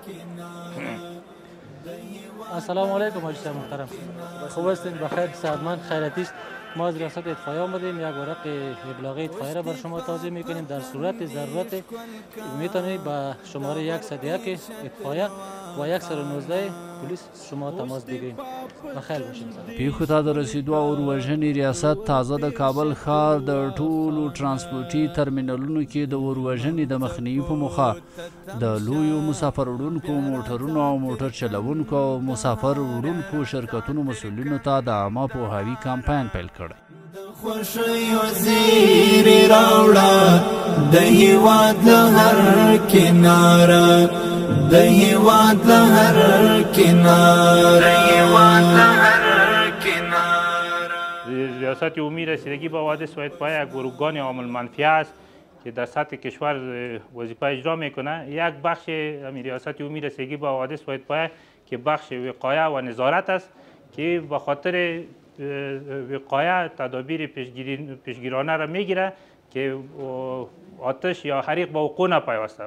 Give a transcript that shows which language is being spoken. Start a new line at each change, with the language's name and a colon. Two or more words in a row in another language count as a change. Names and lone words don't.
Persian: السلام علیکم حاجی صاحب محترم، خوب هستین؟ بخیر، صحتمند، خیراتی است. ما از ریاست اطفایه آمدیم، یک ورق ابلاغی اطفایه را بر شما توضیح میکنیم. در صورت ضرورت میتونید با شماره 101 اطفایه و 119 پلیس شما تماس بگیرید. بخیر باشید.
Pashto: پیښو ته د رسیدو او وروژنې ریاست تازه د کابل ښار د ټولو ترانسپورټي ترمینلونو کې د وروژنې د مخنیوي په موخه د لویو مسافر وړونکو موټرونو او موټر چلوونکو او مسافر وړونکو شرکتونو مسؤلینو ته د عامه پوهاوي کمپاین پیل کړی. خوشیو زیری راوړه د هیواد هر کناره، د هیواد هر کناره.
Persian: ریاست عمومی رسیدگی به حوادث و اطفایه یک گروهگان عامل منفی است که در سطح کشور وظیفه اجرا میکنه. یک بخش ریاست عمومی رسیدگی به حوادث و اطفایه که بخش وقایه و نظارت است که به خاطر وقایه تدابیر پیشگیرانه را میگیره که آتش یا حریق به وقوع نپیوسته.